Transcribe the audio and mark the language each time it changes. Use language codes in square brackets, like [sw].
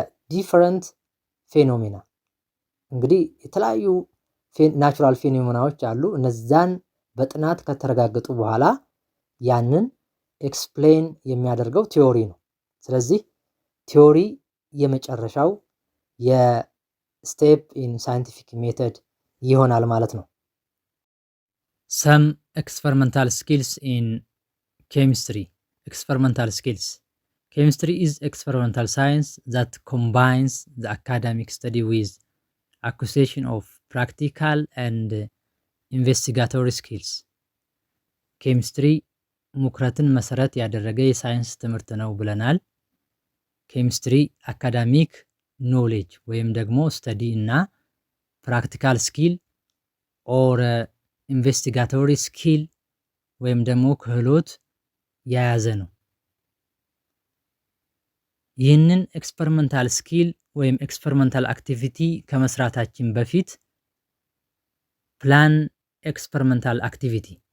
[am] ዲፈረንት ፌኖሜና። እንግዲህ የተለያዩ ናቹራል ፌኖሜናዎች አሉ። እነዛን በጥናት ከተረጋገጡ በኋላ ያንን ኤክስፕሌን የሚያደርገው ቲዮሪ ነው። ስለዚህ ቲዮሪ የመጨረሻው የስቴፕ ኢን ሳይንቲፊክ ሜተድ ይሆናል ማለት ነው። [en] some experimental skills in chemistry. Experimental skills. Chemistry is experimental science that combines the academic study with acquisition of practical and investigatory skills. [am] ኬሚስትሪ ሙክረትን መሰረት ያደረገ የሳይንስ ትምህርት ነው ብለናል። ኬሚስትሪ አካዳሚክ ኖሌጅ ወይም ደግሞ ስተዲ እና ፕራክቲካል ስኪል ኦር ኢንቨስቲጋቶሪ ስኪል ወይም ደግሞ ክህሎት የያዘ ነው። ይህንን ኤክስፐሪመንታል ስኪል ወይም ኤክስፐሪመንታል አክቲቪቲ ከመስራታችን በፊት ፕላን ኤክስፐሪመንታል አክቲቪቲ